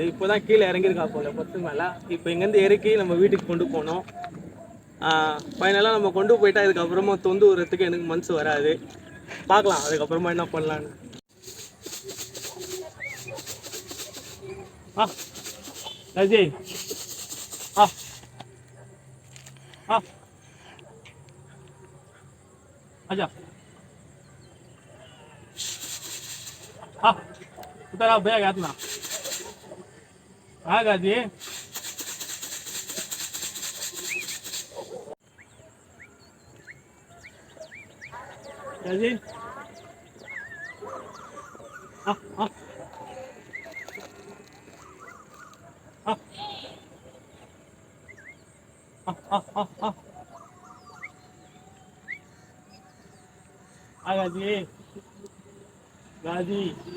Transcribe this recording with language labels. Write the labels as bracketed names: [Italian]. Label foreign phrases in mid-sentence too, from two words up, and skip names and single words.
[Tamil] இப்போ தான் கீழே இறங்கியிருக்கா போல பத்து மேலே. இப்போ இங்கேருந்து இறக்கி நம்ம வீட்டுக்கு கொண்டு போனோம். ஃபைனலாக நம்ம கொண்டு போயிட்டா இதுக்கப்புறமா தொந்து விடுறதுக்கு எனக்கு மனசு வராது. பார்க்கலாம் அதுக்கப்புறமா என்ன பண்ணலான்னு. [Hindi] அஜய் आजा उतर आप बैग हाथ में हाँ गाजी गाजी गाजी गाजी